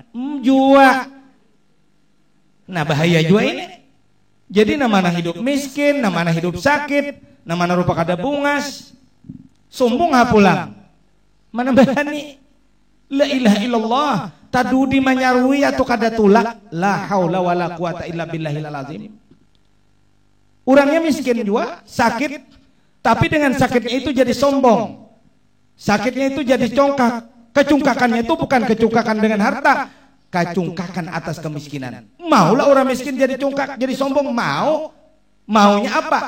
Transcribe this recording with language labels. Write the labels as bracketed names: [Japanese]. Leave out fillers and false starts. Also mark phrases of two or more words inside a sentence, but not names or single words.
[Banjar] Jua. Nah bahaya juga ini. Jadi namanya hidup miskin, namanya hidup sakit, namanya rupa kada bungas, sombong pulang. Mana berani? [Arabic] لا إله إلا الله. [Banjar] Tadudi manyarui atau kada tulak. [Arabic] لا حول ولا قوة إلا بالله العظيم. [Indonesian] Orangnya miskin juga, sakit, tapi dengan sakitnya itu jadi sombong. Sakitnya itu jadi congkak. Kecungkakannya itu bukan kecungkakan dengan harta, kecungkakan atas kemiskinan. Maulah orang miskin jadi congkak, jadi sombong, maunya apa?